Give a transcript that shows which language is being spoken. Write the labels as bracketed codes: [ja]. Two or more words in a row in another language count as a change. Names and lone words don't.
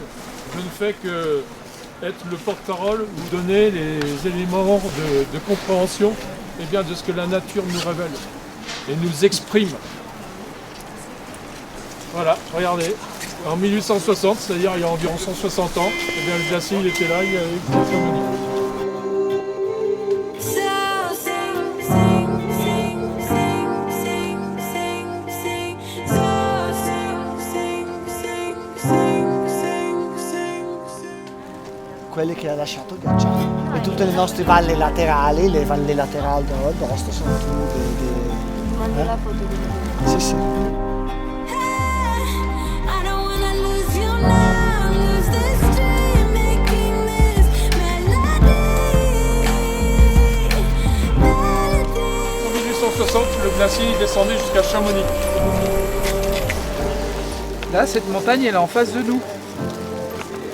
[fr] Je ne fais que être le porte-parole, vous donner les éléments de compréhension de ce que la nature nous révèle et nous exprime. Voilà, regardez. En 1860, c'est-à-dire il y a environ 160 ans, le glacier il était là, il y avait une cérémonie. [it] Quelli che ha lasciato il ghiacciaio. E tutte le nostre valli laterali, le valli laterali dell'Aosta sono tutte La foto di Sì, sì. [fr] En 1860, le glacier il descendait jusqu'à Chamonix. Là, cette montagne, elle est en face de nous.